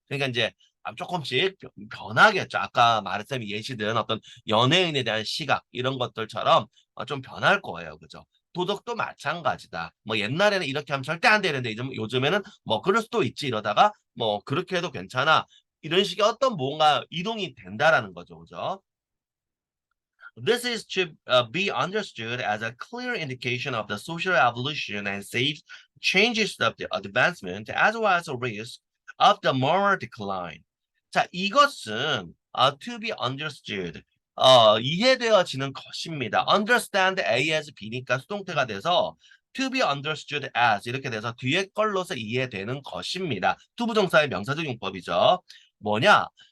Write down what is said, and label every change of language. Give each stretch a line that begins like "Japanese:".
Korean: 그러니까 이제 조금씩 변하겠죠. 아까 말했던 예시든 어떤 연예인에 대한 시각 이런 것들처럼 좀 변할 거예요. 그죠? 도덕도 마찬가지다. 뭐 옛날에는 이렇게 하면 절대 안 되는데 요즘에는 뭐 그럴 수도 있지 이러다가 뭐 그렇게 해도 괜찮아. 이런 식의 어떤 뭔가 이동이 된다라는 거죠. 그죠?
English: This is to be understood as a clear indication of the social evolution and safe changes of the advancement as well as a risk of the moral decline.
Korean: 자, 이것은
English: to be understood,
Korean: 이해되어지는 것입니다. understand A as B니까 수동태가 돼서
English: to be understood as
Korean: 이렇게 돼서 뒤에 걸로서 이해되는 것입니다. 투부정사의 명사적 용법이죠. 뭐냐?